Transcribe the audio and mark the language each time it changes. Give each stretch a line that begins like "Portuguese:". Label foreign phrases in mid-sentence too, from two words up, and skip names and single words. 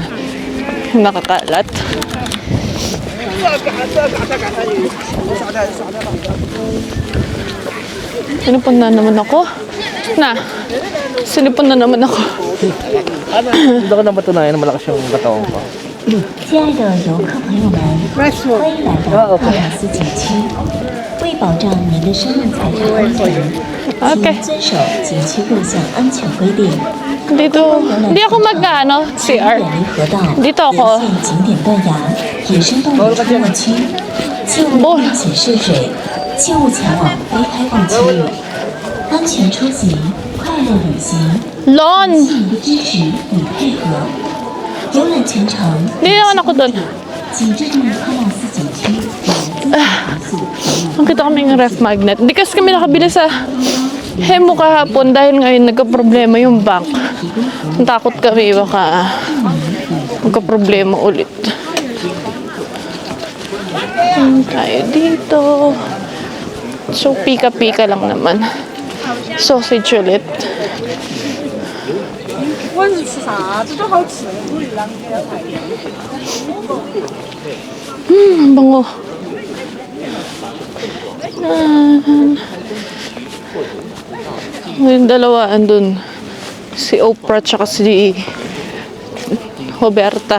Filipino: Yung nakakalat. Sinipon na naman ako. Sinipon na naman ako. Hindi ko na matunayan na malakas yung katawan ko.
Chinese: 亲爱的游客朋友们，欢迎来到奥马斯景区。为保障您的生命财产安全，
Filipino: Okay.
Chinese: 请遵守景区各项安全规定。
Filipino: Dito, hindi ako mag-ano,
Chinese: 请
Filipino: CR.
Chinese: 远离河道、
Filipino: Dito ako.
Chinese: 沿线景点断崖、野生动物出没区，切勿危险涉水，切勿前往非开放区域。安全出行，快乐旅行， Lon! 谢您的支持与配合。游览全程，
Filipino: Hindi naman ako doon.
Chinese: 请注意康纳斯景区
Filipino: Nakita kami ng
English: ref magnet.
Filipino: Hindi kasi kami nakabili sa Hemo kahapon dahil ngayon nagka-problema yung bank. Takot kami baka magka-problema ulit. Tayo dito. So, pika-pika lang naman. Sausage ulit.
Chinese: 问是吃啥子都好吃。
Filipino: Ang bango. Yung dalawa andun. Si Oprah tsaka si Roberta.